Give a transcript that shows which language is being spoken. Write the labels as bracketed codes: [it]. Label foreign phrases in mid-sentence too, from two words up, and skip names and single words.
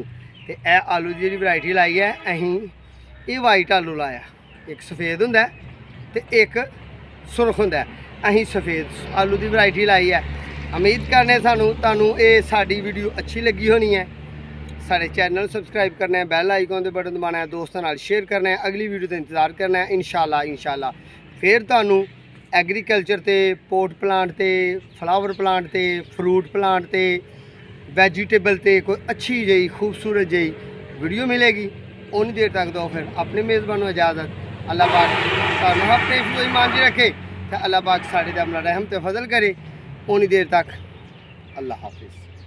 [pa] ਤੇ ਇਹ ਆਲੂ ਦੀ ਜਿਹੜੀ ਵੈਰਾਈਟੀ ਲਾਈ ਹੈ ਅਸੀਂ, ਇਹ ਵਾਈਟ ਆਲੂ ਲਾਇਆ। ਇੱਕ ਸਫੇਦ ਹੁੰਦਾ ਤੇ ਇੱਕ ਸੁਰਖ ਹੁੰਦਾ। ਅਸੀਂ ਸਫੇਦ ਆਲੂ ਦੀ ਵੈਰਾਈਟੀ ਲਾਈ ਹੈ। ਉਮੀਦ ਕਰਨੇ ਤੁਹਾਨੂੰ ਇਹ ਸਾਡੀ ਵੀਡੀਓ ਅੱਛੀ ਲੱਗੀ ਹੋਣੀ ਹੈ। ਸਾਡੇ ਚੈਨਲ ਨੂੰ [hi] ਸਬਸਕ੍ਰਾइब करना है, [en] bell icon [hi] के बटन दबाना है, दोस्तों नाल शेयर करना है, अगली वीडियो का इंतजार करना है। [pa] ਇੰਸ਼ਾਅੱਲਾਹ ਫਿਰ ਤੁਹਾਨੂੰ ਐਗਰੀਕਲਚਰ ਤੇ [en] pot plant [pa] ਤੇ [en] flower plant [pa] ਤੇ [en] fruit plant [pa] ਤੇ ਵੈਜੀਟੇਬਲ ਤੇ ਕੋਈ ਅੱਛੀ ਜੀ ਖ਼ੂਬਸੂਰਤ ਜੀ ਵੀਡੀਓ ਮਿਲੇਗੀ। [hi] उन्नी देर तक दो फिर अपने मेज़बान को इजाज़त। [pa] ਅੱਲਾਹ ਪਾਕ ਤੁਹਾਨੂੰ ਅਪਣੇ ਹਿਫ਼ਜ਼ ਈਮਾਨ ਚ ਰੱਖੇ ਤੇ ਅੱਲਾਹ ਪਾਕ ਸਾਡੇ ਤੇ ਅਪਣਾ ਰਹਿਮ ਤੇ ਫ਼ਜ਼ਲ ਕਰੇ। [hi] उन्नी देर तक अल्लाह हाफिज़।